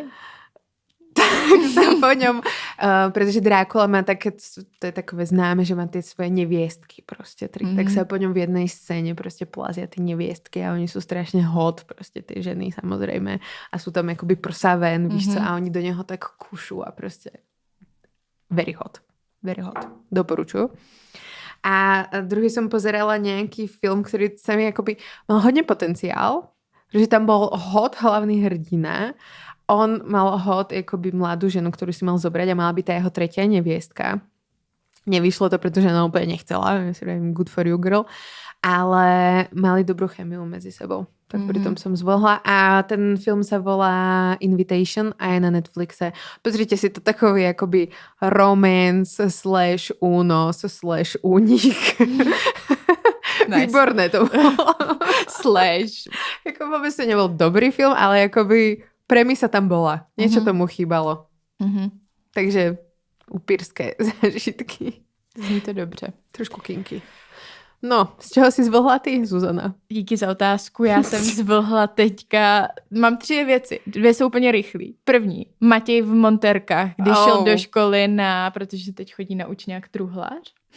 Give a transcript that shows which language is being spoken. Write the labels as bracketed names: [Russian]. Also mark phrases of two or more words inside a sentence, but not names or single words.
[Slovak] Tak sa po ňom, pretože Drákula má také, to je takové známe, že má tie svoje neviestky proste. Tak sa po ňom v jednej scéne proste plazia tie neviestky a oni sú strašne hot, proste tie ženy samozrejme. A sú tam akoby prsavé, [Czech] víš co, [Slovak] a oni do neho tak kušú a proste [English] very hot. Very hot. [Czech] Doporučuju. [Slovak] A druhý som pozerala nejaký film, ktorý sa mi akoby mal hodne potenciál, že tam bol hot hlavný hrdina. On mal hot akoby mladú ženu, ktorú si mal zobrať a mala by tá jeho tretia neviestka. Nevyšlo to, pretože ona úplne nechcela. Ja si hovorím, [English] good for you, girl. [Slovak] Ale mali dobrú chemiu medzi sebou. Tak pritom som zvlhla. A ten film sa volá Invitation a je na Netflixe. Pozrite si to, takový akoby romance / únos / únik. Nice. Výborné to bolo. / Jako vôbec to nebol dobrý film, ale akoby premisa tam bola. Niečo tomu chýbalo. Takže [Czech] upírské zážitky. Zní to dobře. Trošku kinky. No, z čeho jsi zvlhla ty, Zuzana? Díky za otázku. Já jsem zvlhla teďka. Mám 3 věci. 2 jsou úplně rychlý. První. Matěj v monterkách, když šel do školy protože teď chodí na učňák truhlář.